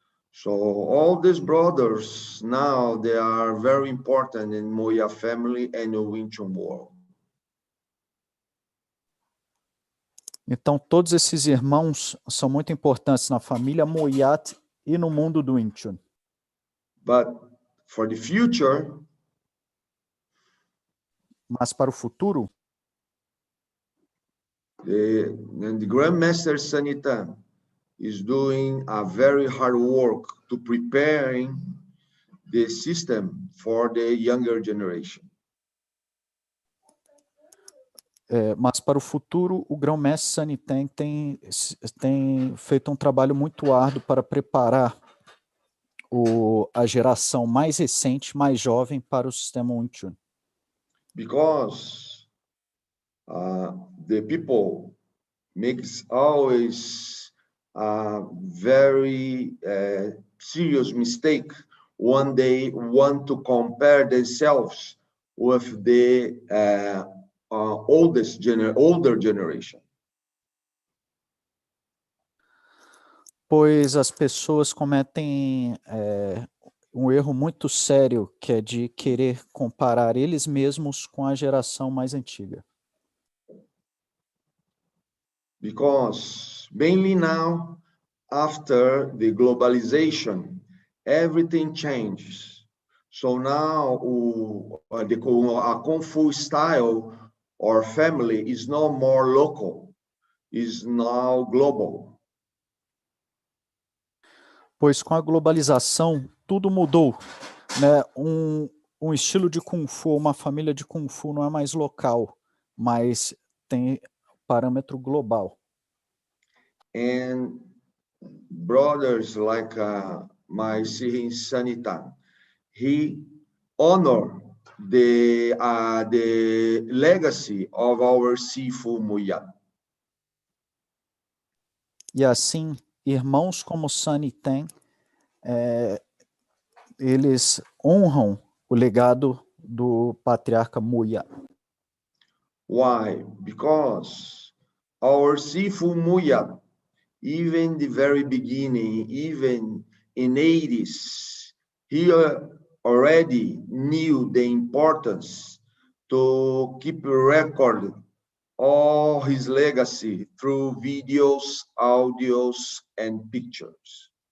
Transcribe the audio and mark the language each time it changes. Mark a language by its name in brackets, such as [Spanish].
[English] So all these brothers now, they are very important in Moya family and the Wing Chun world. [Portuguese] Então, todos esses irmãos são muito importantes na família Moyat e no mundo do Wing Chun. [English] But for the future, [Portuguese] mas para o futuro, [English] the Grandmaster Sanitan is doing a very hard work to preparing the system for the younger generation. [Portuguese] Mas para o futuro, o Grão-Mestre Sanitan tem feito um trabalho muito árduo para preparar a geração mais recente, mais jovem, para o sistema Wing Chun. [English] Because the people makes always a very serious mistake when they want to compare themselves with the older generation. [Portuguese] Pois as pessoas cometem um erro muito sério, que é de querer comparar eles mesmos com a geração mais antiga. [English] Because mainly now, after the globalization, everything changes. So now a Kung Fu style or family is no more local, is now global. [Portuguese] Pois com a globalização, tudo mudou, né? Um estilo de Kung Fu, uma família de Kung Fu não é mais local, mas tem parâmetro global. [English] And brothers like my Sihin Sanitan, he honor the legacy of our Sifu Moyat. [Portuguese] E assim, irmãos como Sanitan, eles honram o legado do patriarca Moyat. [English] Why? Because our Sifu Moyat, even the very beginning, even in 80s, he already knew the importance to keep a record all his legacy through videos, audios, and pictures.